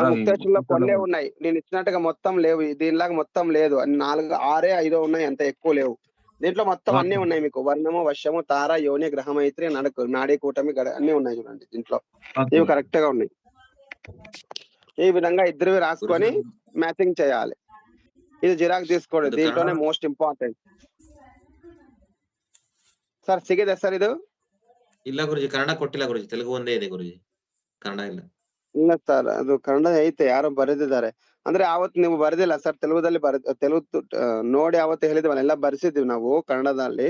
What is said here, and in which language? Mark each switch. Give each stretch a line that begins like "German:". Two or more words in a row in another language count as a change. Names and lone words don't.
Telugu: ముక్తేశ్వరులో కొన్నే ఉన్నాయి, నేను ఇచ్చినట్టుగా మొత్తం లేవు. దీనిలాగా మొత్తం లేదు, 4, 6, 5 ఉన్నాయి, అంత ఎక్కువ లేవు. దీంట్లో మొత్తం అన్ని ఉన్నాయి మీకు. వర్ణము, వశ్యము, తార, యోని, గ్రహమైత్రి, నాడీ కూటమి, అన్ని ఉన్నాయి చూడండి దీంట్లో. ఇవి కరెక్ట్ గా ఉన్నాయి. ఈ విధంగా 2 రాసుకొని మ్యాచింగ్ చేయాలి. ఇది జిరాక్స్ తీసుకోండి, దీంట్లోనే
English: most important.
Kannada: ಸರ್ ಸಿಗಿದೆ ಸರ್ ಇದು? ಇಲ್ಲ ಗುರುಜಿ, ಕನ್ನಡ ಕೊಟ್ಟಿಲ್ಲ ಗುರುಜಿ, ತೆಲುಗು ಒಂದೇ ಇದೆ ಗುರುಜಿ, ಕನ್ನಡ ಇಲ್ಲ. ಇಲ್ಲ ಸರ್, ಅದು ಕನ್ನಡ ಐತೆ, ಯಾರೋ ಬರೆದಿದ್ದಾರೆ. ಅಂದ್ರೆ ಅವತ್ತು ನೀವು ಬರೆದಿಲ್ಲ ಸರ್, ತೆಲುಗುದಲ್ಲಿ ತೆಲುಗು ನೋಡಿ ಅವತ್ತು ಹೇಳಿದ್ವಲ್ಲ, ಎಲ್ಲ ಬರ್ಸಿದ್ವಿ ನಾವು ಕನ್ನಡದಲ್ಲಿ.